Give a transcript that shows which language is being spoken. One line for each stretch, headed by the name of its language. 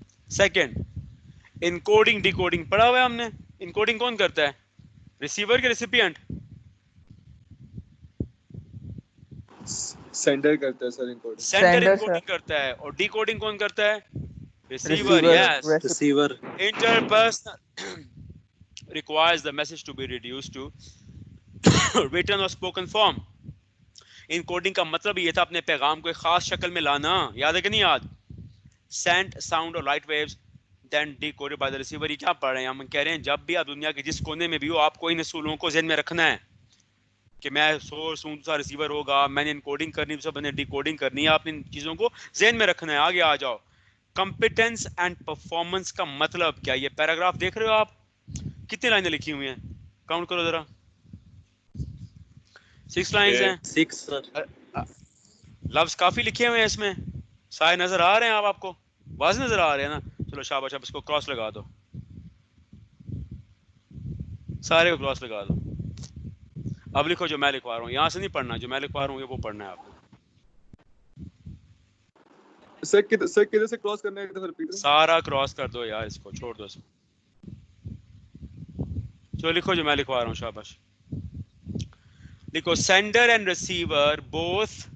Urdu: Second, encoding D coding پڑھا ہوا ہے ہم نے. انکوڈنگ کون کرتا ہے, ریسیور کے ریسیپینٹ؟ سینڈر کرتا ہے سر encoding. Sender
English: Sender,
Urdu: encoding
English: sir.
Urdu: کرتا ہے, اور ڈی کوڈنگ کون کرتا ہے؟ Receiver.
English: Receiver, yes.
Urdu: Receiver.
English: Interpersonal requires the message to be reduced to written or spoken form.
Urdu: Encoding کا مطلب یہ تھا اپنے پیغام کو ایک خاص شکل میں لانا, یاد ہے کہ نہیں یاد؟
English: sent sound or light waves then decoded by the receiver.
Urdu: یہ کیا پڑھ رہے ہیں ہم؟ کہہ رہے ہیں جب بھی آپ دنیا کے جس کونے میں بھی ہو آپ کو ان اصولوں کو ذہن میں رکھنا ہے کہ میں سورس ہوں, دوسرا ریسیور ہوگا, میں نے انکوڈنگ کرنی, دوسرا بندے نے ڈیکوڈنگ کرنی ہے. آپ نے ان چیزوں کو ذہن میں رکھنا ہے. آگے آ جاؤ. کمپیٹنس اینڈ پرفارمنس کا مطلب کیا؟ یہ پیراگراف دیکھ رہے ہو آپ, کتنی لائنیں لکھی ہوئی ہیں؟ کاؤنٹ کرو ذرا. 6 لائنز ہیں. 6 سر. لفظ کافی لکھے ہوئے ہیں اس میں. سارے نظر آ رہے ہیں آپ کو؟ واضح نظر آ رہے ہیں نا؟ چلو شاباش, اب اس کو کراس لگا دو, سارے کو کراس لگا دو. اب لکھو جو میں لکھوا رہا ہوں, یہاں سے نہیں پڑھنا, جو میں لکھوا رہا ہوں یہ وہ پڑھنا ہے آپ کو. سر کدھر سے کراس کرنا ہے, ایک دفعہ ریپیٹ کریں. سارا کراس کر دو یار, اس کو چھوڑ دو اس کو. جو لکھو جو میں لکھوا رہا ہوں, شاباش. لکھو سینڈر اینڈ ریسیور بوتھ